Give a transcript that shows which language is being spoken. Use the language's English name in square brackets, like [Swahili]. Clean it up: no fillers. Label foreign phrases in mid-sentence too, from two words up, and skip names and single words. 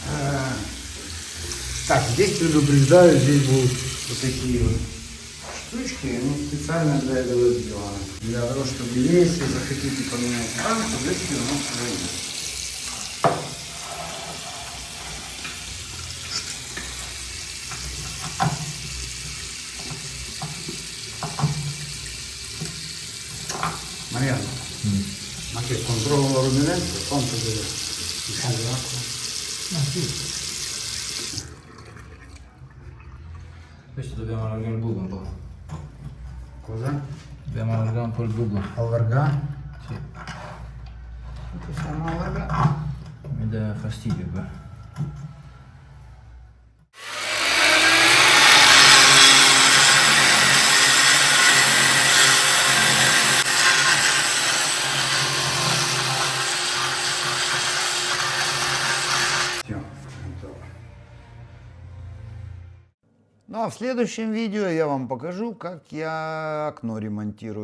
[Russian] Так, здесь предупреждаю, здесь будут вот такие вот штучки, они специально для этого сделаны. Для того, чтобы если захотите поменять рамку, здесь все равно пройдет. [Italian] Mariano, ma che controllo la ruminanza? Quanto deve uscire l'acqua? Ah, sì. Questo dobbiamo allargare il buco un po'. Cosa? Dobbiamo allargare un po' il buco. Allargare? Sì. Possiamo allargare? Mi dà fastidio qua. [Russian] Ну а в следующем видео я вам покажу, как я окно ремонтирую.